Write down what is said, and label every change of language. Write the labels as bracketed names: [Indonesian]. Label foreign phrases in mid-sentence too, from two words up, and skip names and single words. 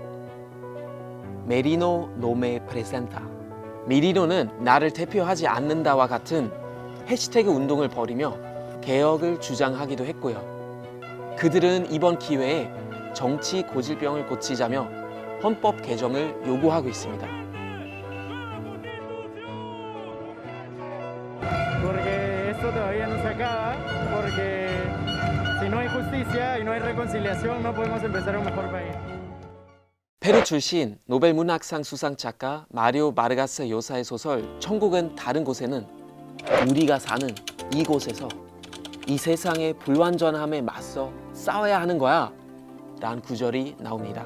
[Spanish] Merino no me presenta. [Korean] 메리노는 나를 대표하지 않는다와 같은 해시태그 운동을 벌이며 개혁을 주장하기도 했고요. 그들은 이번 기회에 정치 고질병을 고치자며 헌법 개정을 요구하고 있습니다. [Spanish] Porque esto todavía no se acaba, porque si no hay justicia y no hay reconciliación, no podemos empezar un mejor país. [Korean] 페루 출신 노벨 문학상 수상 작가 마리오 마르가스 요사의 소설 천국은 다른 곳에는 우리가 사는 이곳에서 이 세상의 불완전함에 맞서 싸워야 하는 거야 라는 구절이 나옵니다.